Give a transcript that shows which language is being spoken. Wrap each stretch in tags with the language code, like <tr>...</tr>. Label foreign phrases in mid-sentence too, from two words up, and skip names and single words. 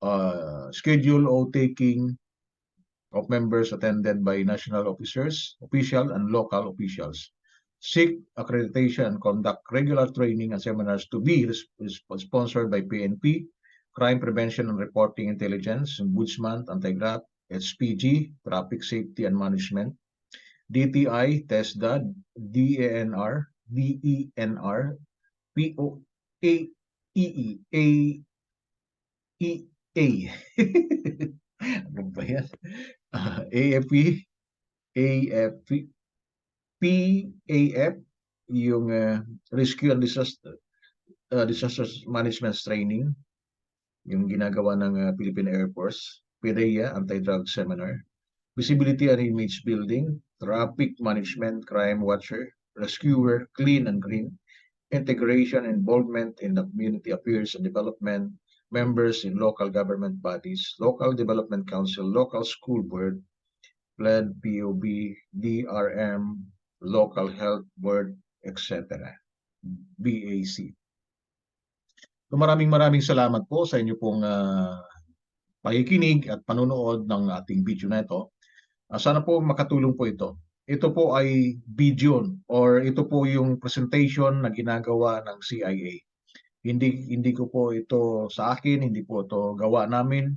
<en>schedule oath-taking of members attended by national official and local officials. Seek accreditation and conduct regular training and seminars to be sponsored by PNP, Crime Prevention and Reporting Intelligence, Ombudsman, Anti-Graft, HPG, Traffic Safety and Management, DTI, TESDA, DENR,</en> <tl>ano ba yan?</tl> <en>AFP, PAF, yung Rescue and Disaster Management Training,</en> <tl>yung ginagawa ng</tl> <en>Philippine Air Force, PIDEA, Anti-Drug Seminar, Visibility and Image Building, Traffic Management, Crime Watcher, Rescuer, Clean and Green, Integration and Involvement in the Community Affairs and Development, members in local government bodies, Local Development Council, Local School Board, PLED, POB, DRM, Local Health Board, etc. BAC.</en> <tl>So maraming salamat po sa inyo pong pakikinig at panonood ng ating video na ito. Sana po makatulong po ito. Ito po ay video or ito po yung presentation na ginagawa ng CIA. Hindi ko po ito sa akin, hindi po ito gawa namin.</tl>